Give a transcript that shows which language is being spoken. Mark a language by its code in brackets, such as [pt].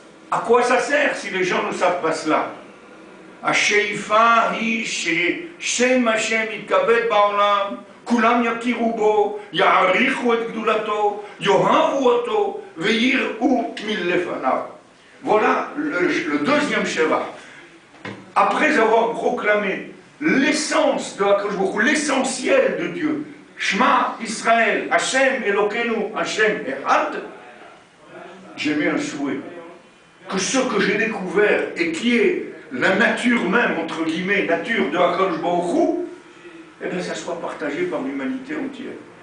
[fr] À quoi ça sert si les gens ne savent pas cela? [he] השאיפה היא ששם השם יתכבד בעולם, כולם יכירו בו, יעריכו את גדולתו, יאהבו אותו ויראו מלפניו. [fr] Voilà le deuxième Sheva. Après avoir proclamé l'essence de Hakadosh Baruch Hu, l'essentiel de Dieu, [he] Shema Israël, Hashem Elokeinu, Hashem Echad, [fr] j'ai mis un souhait que ce que j'ai découvert et qui est la nature même, entre guillemets, nature de Hakadosh Baruch Hu, eh bien, ça soit partagé par l'humanité entière.